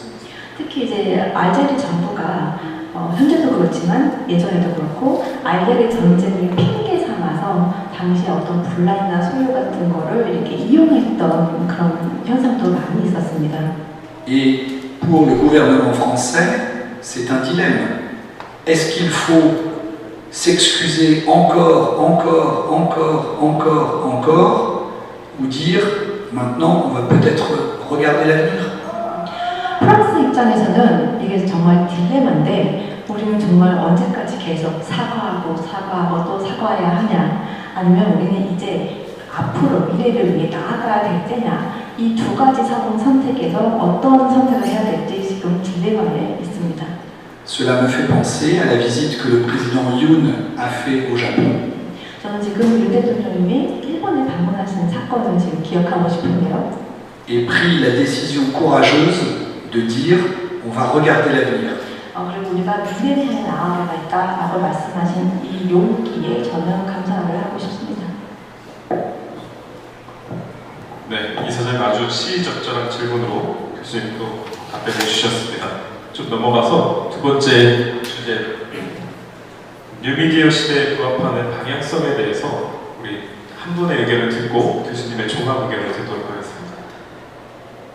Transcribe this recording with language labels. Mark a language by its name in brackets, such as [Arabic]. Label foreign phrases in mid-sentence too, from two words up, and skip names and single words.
[Korean] 특히 이제 알제리 정부가 현재도 그렇지만 예전에도 그렇고 알제리 전쟁을 핑계 삼아서 당시에 어떤 분란이나 소요 같은 거를 이렇게 이용했던 그런 현상도 많이 있었습니다. [French] Et pour le gouvernement français, c'est un dilemme. Est-ce qu'il faut s'excuser encore, ou dire maintenant on va peut-être regarder l'avenir? [Korean] 프랑스 입장에서는 이게 정말 딜레마인데 우리는 정말 언제까지 계속 사과하고 또 사과해야 하냐 아니면 우리는 이제 앞으로 미래를 위해 나아가야 될 때냐 이 두 가지 선택에서 어떤 선택을 해야 될지 지금 딜레마에 있습니다. [French] Cela me fait penser à la visite que le président Yoon a fait au Japon. [Korean] 저는 지금 윤 대통령님이 일본에 방문하신 사건을 지금 기억하고 싶은데요. [French] Et pris la décision courageuse de dire on va regarder l'avenir. [Korean] 그리고 우리가 미래를 향해 나아가야겠다라고 말씀하신 이 용기에 저는 감사를 하고 싶습니다. 네, 이사장님 아주 시의적절한 질문으로 교수님도 답변해 주셨습니다. 좀 넘어가서 두 번째 주제, 뉴미디어 시대에 부합하는 방향성에 대해서 우리 한 분의 의견을 듣고 교수님의 종합 의견을 듣도록 하겠습니다.